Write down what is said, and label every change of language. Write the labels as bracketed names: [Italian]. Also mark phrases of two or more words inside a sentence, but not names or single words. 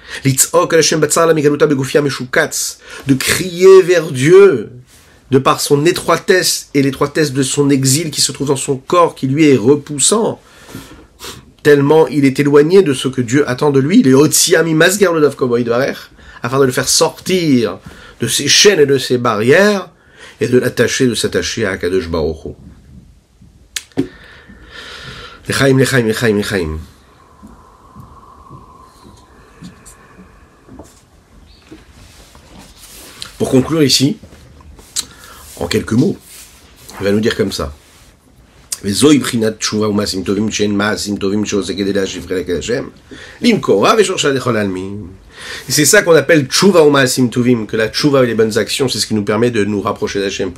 [French] De crier vers Dieu, de par son étroitesse et l'étroitesse de son exil qui se trouve dans son corps, qui lui est repoussant, tellement il est éloigné de ce que Dieu attend de lui, afin de le faire sortir de ses chaînes et de ses barrières, et de s'attacher à [Hebrew] הקדוש ברוך הוא. לחיים, לחיים, לחיים, לחיים. [French] Pour conclure ici, en quelques mots, il va nous dire comme ça. Et c'est ça qu'on appelle tshuva ou [Hebrew] מעשים טובים, [French] que la tshuva et les bonnes actions, c'est ce qui nous permet de nous rapprocher d'Hachem.